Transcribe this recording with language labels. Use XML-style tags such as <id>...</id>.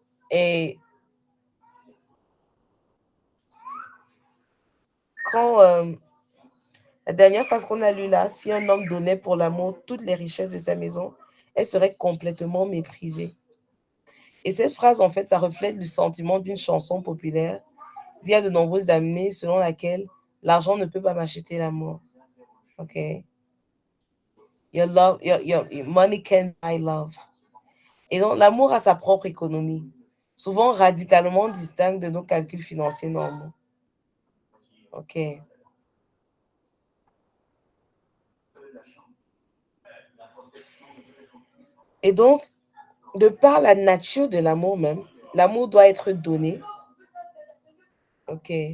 <fr>Et quand la dernière phrase qu'on a lue là, si un homme donnait pour l'amour toutes les richesses de sa maison, elle serait complètement méprisée. Et cette phrase, en fait, ça reflète le sentiment d'une chanson populaire d'il y a de nombreuses années selon laquelle L'argent ne peut pas m'acheter l'amour. OK?</fr> <en>Your money can't buy love.</en> <fr>Et donc, l'amour a sa propre économie, souvent radicalement distincte de nos calculs financiers normaux. OK? Et donc, de par la nature de l'amour même, l'amour doit être donné. OK?</fr>